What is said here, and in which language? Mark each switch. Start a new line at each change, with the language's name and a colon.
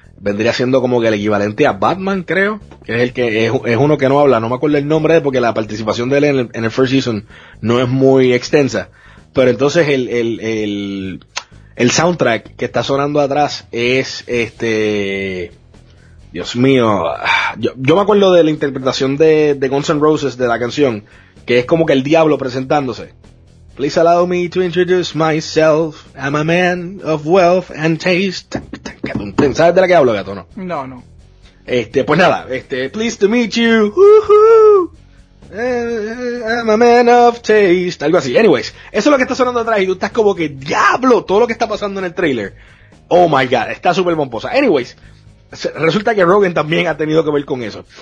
Spanish: vendría siendo como que el equivalente a Batman, creo, que es el que es uno que no habla, no me acuerdo el nombre de él porque la participación de él en el first season no es muy extensa, pero entonces el soundtrack que está sonando atrás es este, Dios mío, yo me acuerdo de la interpretación de Guns N' Roses de la canción, que es como que el diablo presentándose.
English: Please allow me to introduce myself. I'm a man of wealth and taste.
Spanish: ¿Sabes de la que hablo, gato, no? No, no. Pues nada,
English: pleased to meet you. Woohoo. I'm a man of taste.
Spanish: Algo así. Anyways, eso es lo que está sonando atrás y tú estás como que diablo, todo lo que está pasando en el trailer.
English: Oh my god,
Spanish: está súper pomposa. Anyways, resulta que Rogan también ha tenido que ver con eso.